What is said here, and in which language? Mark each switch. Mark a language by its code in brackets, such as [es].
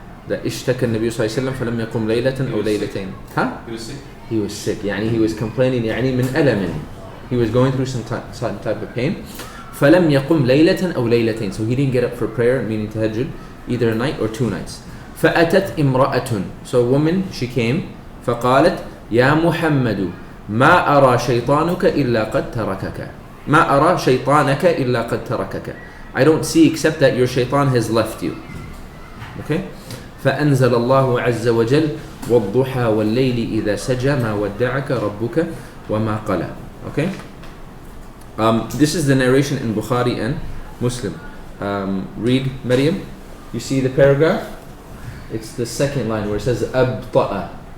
[en] that [ar] اشتكى النبي صلى الله عليه وسلم فلم يقم ليلة أو ليلتين. [en] Huh? He was sick. He was sick. [ar] يعني [en] he was complaining [ar] يعني من ألم. [en] He was going through some type of pain. [ar] فلم يقم ليلة أو ليلتين. [en] So he didn't get up for prayer, meaning tahajjud, either a night or 2 nights. [ar] فأتت امرأة. [en] So a woman, she came. [ar] فقالت يا محمد ما أرى شيطانك إلا قد تركك. ما أرى شيطانك إلا قد تركك. [en] I don't see except that your shaitan has left you. Okay? [ar] فأنزل الله عز وجل والضحى والليل إذا سجى ما ودعك ربك وما قلى. [en] Okay? This is the narration in Bukhari and Muslim. Read, Maryam. You see the paragraph? It's the second line where it says أبطأ.